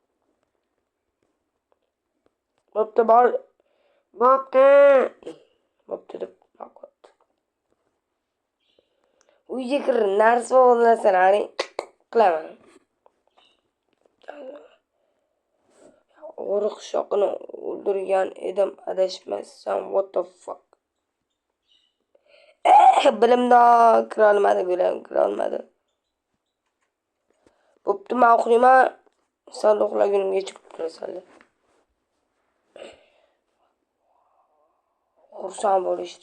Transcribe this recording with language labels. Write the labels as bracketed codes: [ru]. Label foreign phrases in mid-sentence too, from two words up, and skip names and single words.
[uz] Bo'pti, bor. Bo'pti deb qo'ydi. Uyga kir, narsa o'g'irlasalaring qilaman. O'g'ri qishloqni o'ldirgan edim, adashmasam. [en] What the fuck? [uz] Bilimdon kira olmadi. Bo'pti, men o'qiyman. Sal uxlagunimga chiqib turasanlar. Xursand bo'lishdi.